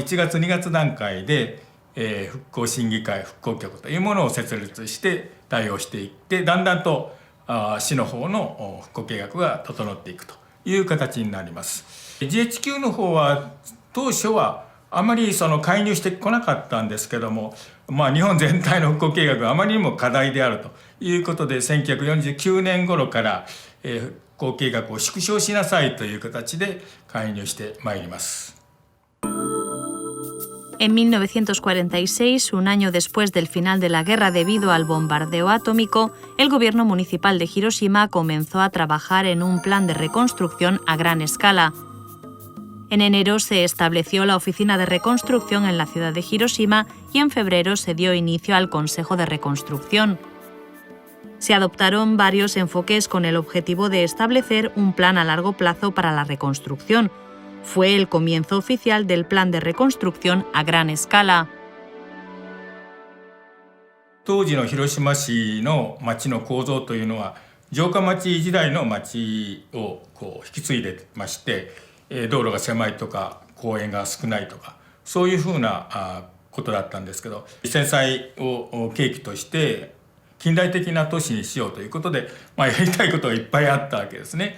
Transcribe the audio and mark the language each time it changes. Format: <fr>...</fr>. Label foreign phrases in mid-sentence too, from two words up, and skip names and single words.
<ja>1 月2月段階で、復興審議会復興局というものを設立して対応していって、だんだんと市の方の復興計画が整っていくという形になります。GHQ の方は当初はあまり介入してこなかったんですけども、日本全体の復興計画があまりにも課題であるということで、1949年頃から復興計画を縮小しなさいという形で介入してまいります。</ja> <es>En 1946, un año después del final de la guerra debido al bombardeo atómico, el gobierno municipal de Hiroshima comenzó a trabajar en un plan de reconstrucción a gran escala. En enero se estableció la oficina de reconstrucción en la ciudad de Hiroshima y en febrero se dio inicio al Consejo de Reconstrucción. Se adoptaron varios enfoques con el objetivo de establecer un plan a largo plazo para la reconstrucción. Fue el comienzo oficial del plan de reconstrucción a gran escala.</es> <ja>当時の広島市の町の構造というのは、城下町時代の町を引き継いでまして、道路が狭いとか公園が少ないとか、そういうふうなことだったんですけど、戦災を契機として近代的な都市にしようということで、やりたいことがいっぱいあったわけですね。</ja>